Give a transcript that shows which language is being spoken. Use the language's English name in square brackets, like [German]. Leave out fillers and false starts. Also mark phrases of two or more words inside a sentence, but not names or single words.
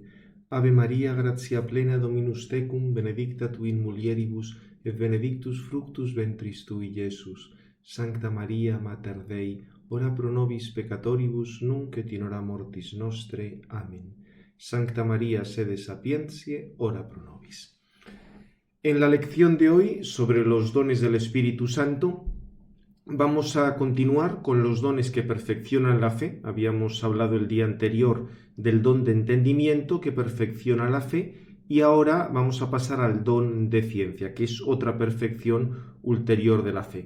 [Latin] Ave Maria, gratia plena, Dominus tecum, benedicta tu in mulieribus, et benedictus fructus ventris tui, Iesus. Sancta Maria, Mater Dei, ora pro nobis peccatoribus, nunc et in hora mortis nostre. Amen. Sancta Maria, sede sapientiae, ora pro nobis. [Spanish] En la lección de hoy sobre los dones del Espíritu Santo, vamos a continuar con los dones que perfeccionan la fe. Habíamos hablado el día anterior del don de entendimiento que perfecciona la fe y ahora vamos a pasar al don de ciencia, que es otra perfección ulterior de la fe.